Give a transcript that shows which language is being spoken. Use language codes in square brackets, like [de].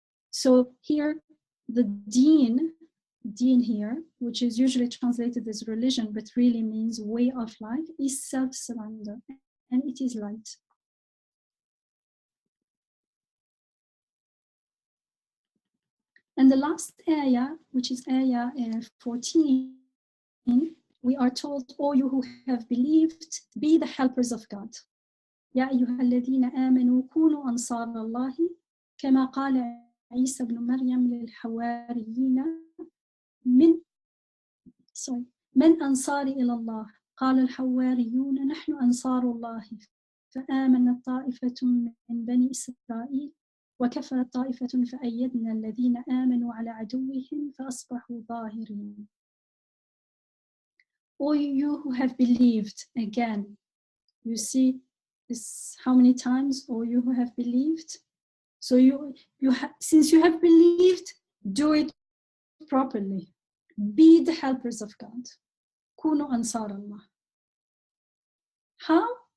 [en] So here, the deen here, which is usually translated as religion, but really means way of life, is self-surrender, and it is light. And the last ayah, which is ayah 14, we are told, "O you who have believed, be the helpers of God. [ar] يا أيها الذين آمنوا كونوا أنصار الله كما قال عيسى بن مريم للحواريين من من أنصاري إلى الله قال الحواريون نحن أنصار الله فآمنت طائفة من بني إسرائيل وكفرت طائفة فأيدنا الذين آمنوا على عدوهم فأصبحوا ظاهرين. [en] O you who have believed, again, you see this how many times, O you who have believed. So since you have believed, do it properly. Be the helpers of God. [ar] كونوا أنصار الله. [en] How?